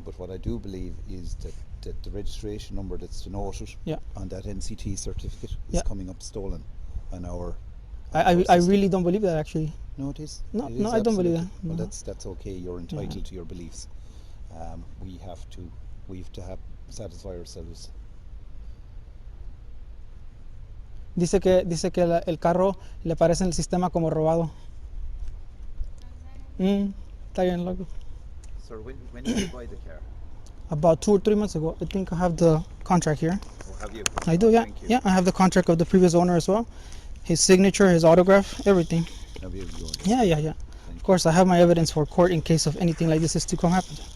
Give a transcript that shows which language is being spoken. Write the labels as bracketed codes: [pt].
[en] But what I do believe is that the registration number that's denoted on that NCT certificate is coming up stolen. And I really don't believe that, actually. No, it is. No, it is I don't believe that. Well, No. that's okay. You're entitled to your beliefs. We have to satisfy ourselves. [es] Dice que el carro le parece en el sistema como robado. Está bien, loco. [en] Sir, when did you buy the car? About 2 or 3 months ago. I think I have the contract here. Oh, have you? I do, yeah. Thank you. Yeah, I have the contract of the previous owner as well. His signature, his autograph, everything. Have you? Yeah. Of course, I have my evidence for court in case of anything like this is to come happen.